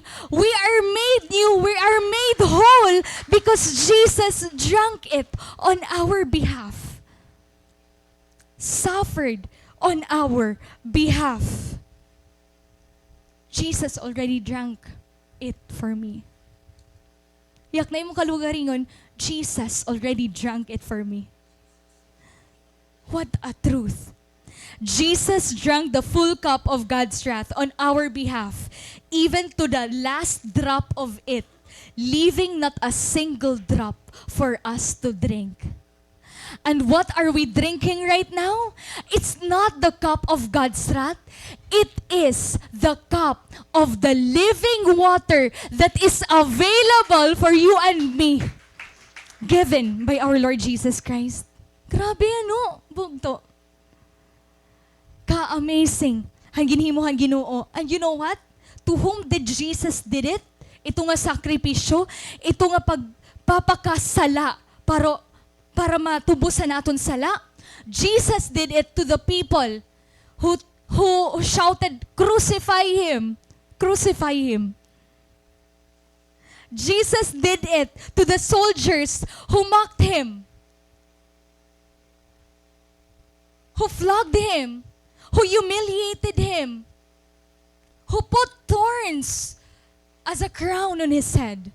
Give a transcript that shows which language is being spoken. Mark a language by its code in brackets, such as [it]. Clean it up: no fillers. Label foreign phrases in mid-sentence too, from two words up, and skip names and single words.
[en] We are made new. We are made whole because Jesus drank it on our behalf. Suffered on our behalf. Jesus already drank it for me. [war] Yak na yung kalugaringon, [en] Jesus already drank it for me. What a truth. Jesus drank the full cup of God's wrath on our behalf, even to the last drop of it, leaving not a single drop for us to drink. And what are we drinking right now? It's not the cup of God's wrath. It is the cup of the living water that is available for you and me, given by our Lord Jesus Christ. [war] Grabe ano, bugto. Ka-amazing. Hangin mo, Ginoo. [en] And you know what? To whom did Jesus did it? [war] Ito nga sakripisyo, ito nga pagpapakasala para matubusan naton sala. [en] Jesus did it to the people who shouted, "Crucify Him! Crucify Him!" Jesus did it to the soldiers who mocked Him, who flogged Him, who humiliated Him, who put thorns as a crown on His head.